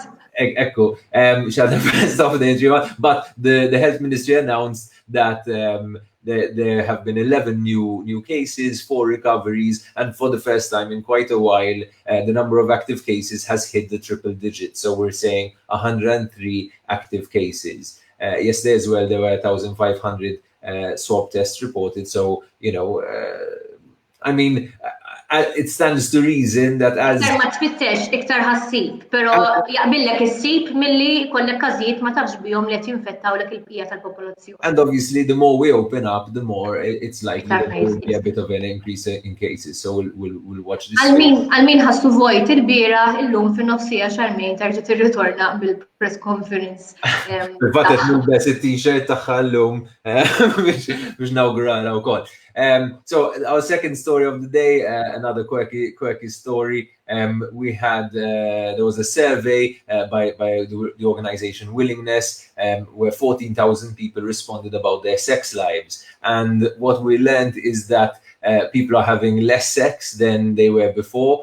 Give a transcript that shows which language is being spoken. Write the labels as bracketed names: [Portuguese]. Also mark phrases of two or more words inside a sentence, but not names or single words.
[English] Echo, she had her first off day in 3 months, but the health ministry announced that there have been 11 new cases, 4 recoveries, and for the first time in quite a while, the number of active cases has hit the triple digits. So we're saying 103 active cases. Yesterday as well, there were 1,500 swab tests reported. So, it stands to reason that as [Maltese] iktar ma tfittex, iktar ħassib, però jaqbillek issib milli kollek każijiet ma tafx bihom li qed jinfettawlek il-bqija tal-popolazzjoni. [English] And obviously, the more we open up, the more it's likely that there will be a bit of an increase in cases. So we'll watch this. [Maltese] Għal-min ħassu vojt il-bira illum fin-nofsija Charmaine tarġa' tirritorna bil- [English] press conference. [Maltese] Fatet nilbes it-t-shirt tagħha llum biex nawgurala wkoll. [English] So our second story of the day, another quirky story. We had there was a survey by the organization Willingness, where 14,000 people responded about their sex lives, and what we learned is that people are having less sex than they were before.